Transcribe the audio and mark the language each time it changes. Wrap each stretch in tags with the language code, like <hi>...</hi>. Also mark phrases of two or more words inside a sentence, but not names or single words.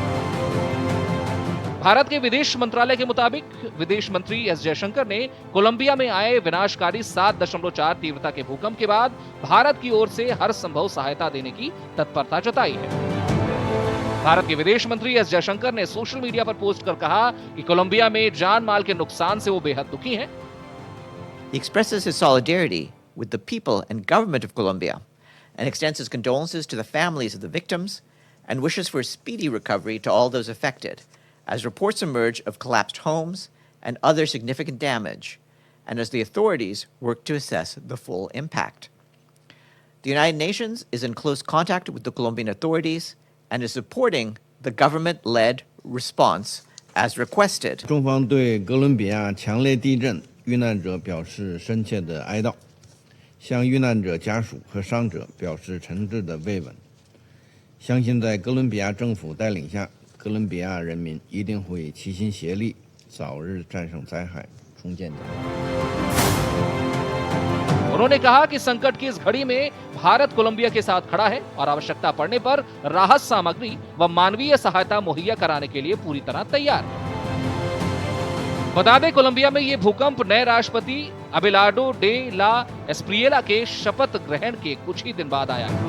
<hi>भारत के विदेश मंत्रालय के मुताबिक विदेश मंत्री एस जयशंकर ने कोलंबिया में आए विनाशकारी 7.4 तीव्रता के भूकंप के बाद भारत की ओर से हर संभव सहायता देने की तत्परता जताई है। भारत के विदेश मंत्री एस जयशंकर ने</hi> <en>social media</en> <hi>पर पोस्ट कर कहा कि कोलंबिया में जान माल के नुकसान से वो बेहद दुखी हैं।</hi> <en>He expresses his solidarity with the people and government of Colombia and extends his condolences to the families of the victims and wishes for a speedy recovery to all those affected, as reports emerge of collapsed homes and other significant damage, and as the authorities work to assess the full impact. The United Nations is in close contact with the Colombian authorities and is supporting the government-led response as requested.</en> <zh>中方对哥伦比亚强烈地震遇难者表示深切的哀悼，向遇难者家属和伤者表示诚挚的慰问。相信在哥伦比亚政府带领下，哥伦比亚人民一定会齐心协力，早日战胜灾害，重建家园。</zh> <hi>उन्होंने कहा कि संकट की इस घड़ी में भारत कोलंबिया के साथ खड़ा है और आवश्यकता पड़ने पर राहत सामग्री व मानवीय सहायता मुहैया कराने के लिए पूरी तरह तैयार है। बता दें, कोलंबिया में यह भूकंप नए राष्ट्रपति अबेलार्डो डे ला एस्प्रिएला के शपथ ग्रहण के कुछ ही दिन बाद आया है।</hi>